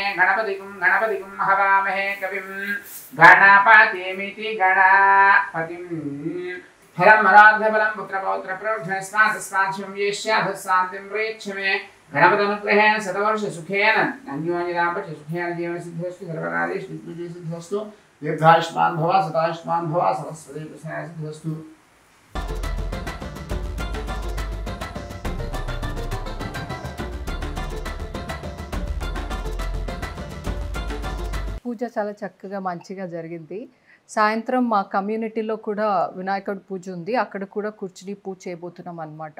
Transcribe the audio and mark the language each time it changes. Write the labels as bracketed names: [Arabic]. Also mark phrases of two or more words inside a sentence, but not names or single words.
[Sanskrit] गणपतिगुं हवामहे कविं गणपतिमिति गणपतिं फलं मनोद्धफलं पुत्रपौत्र प्रौढस्मात् येष्याधस्सान्तिं प्रेक्षमे गणपतनुग्रहेण शतवर्षसुखेन अन्योन्यदाम्पत्यसुखेन जीवनसिद्धिरस्तु सर्वकार्येषु सिद्धिरस्तु दीर्घायुष्मान् भव शतायुष्मान् भव सरस्वती प्रसन्नसिद्धिरस्तु। [Telugu] పూజ చాలా చక్కగా మంచిగా జరిగింది. సాయంత్రం మా కమ్యూనిటీలో కూడా వినాయకుడి పూజ ఉంది, అక్కడ కూడా కూర్చుని పూజ చేయబోతున్నాం అన్నమాట.